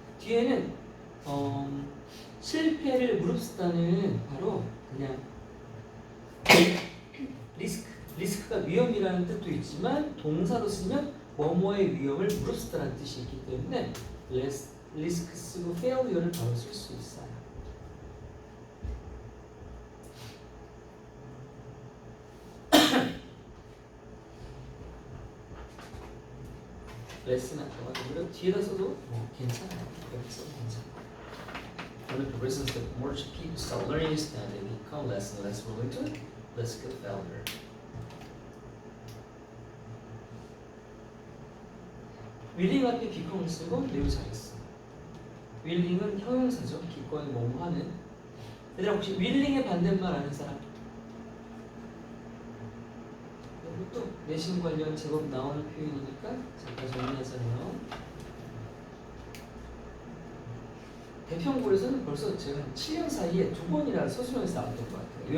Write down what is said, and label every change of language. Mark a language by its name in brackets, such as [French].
[Korean] 뒤에는 실패를 무릅쓰다는 바로 그냥 리스크가 위험이라는 뜻도 있지만 동사로 쓰면 뭐뭐의 위험을 무릅쓰다라는 뜻이 있기 때문에 리스크 쓰고 failure를 바로 쓸 수 있어요. 레슨은 아까 뒤에다 써도 괜찮아요. 여기 써도 괜찮아요. [English] One of the reasons that more people start learning is that they become less and less willing to risk failure. [Korean] willing 앞에 become을 쓰고 매우 잘했어. willing은 형용사죠. 기꺼이 뭐뭐 하는. 얘들아 혹시 willing의 반대말 아는 사람? 이것도 내신 관련 제법 나오는 표현이니까 잠깐 정리하자면 대평골에서는 벌써 제가 한 7년 사이에 2번이나 서술형에서 나왔던 것 같아요.